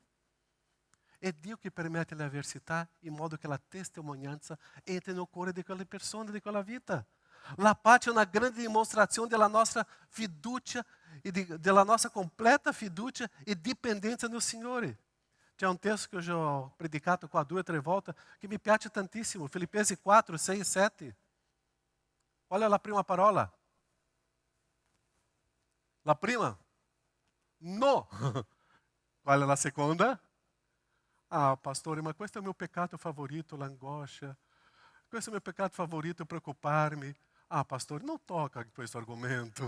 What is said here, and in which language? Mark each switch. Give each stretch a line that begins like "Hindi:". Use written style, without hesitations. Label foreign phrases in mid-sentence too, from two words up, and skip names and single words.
Italian: È Dio che permette le avversità in modo che la testimonianza entri nel cuore di quelle persone, di quella vita. La pace è una grande dimostrazione della nostra fiducia e della nostra completa fiducia e dipendenza nel Signore. C'è un testo che
Portuguese: eu já
Italian: ho predicato qua 2 o 3 volte che mi piace tantissimo, Filipenses 4, 6 e 7. Olha la prima parola. La prima? No. Qual è la seconda? Pastore, ma questo è il mio peccato favorito, l'angoscia. Questo è il mio peccato favorito, preoccuparmi. Pastore, non tocca questo argomento.